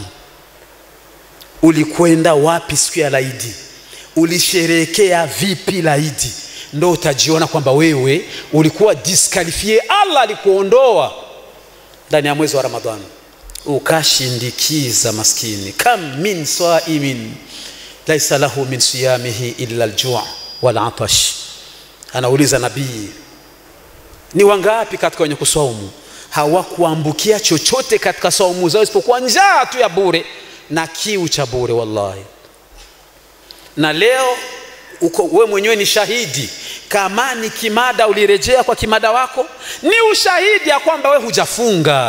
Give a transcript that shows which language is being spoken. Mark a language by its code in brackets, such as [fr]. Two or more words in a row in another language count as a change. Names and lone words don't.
[sw] Ulikwenda wapi siku ya Laidi? Ulisherehekea vipi Laidi? Ndio utajiona kwamba wewe ulikuwa disqualifié. Allah alikuondoa ndani ya mwezi wa Ramadhani, ukashindikiza maskini. [ar] كم من صائم ليس له من صيامه إلا الجوع والعطش. [sw] Anauliza nabii, ni wangapi katika wenye kusaumu hawakuambukia chochote katika saumu zao isipokuwa njaa tu ya bure na kiu cha bure? Wallahi. Na leo uko wewe mwenyewe ni shahidi, kama ni kimada ulirejea kwa kimada wako, ni ushahidi ya kwamba wewe hujafunga.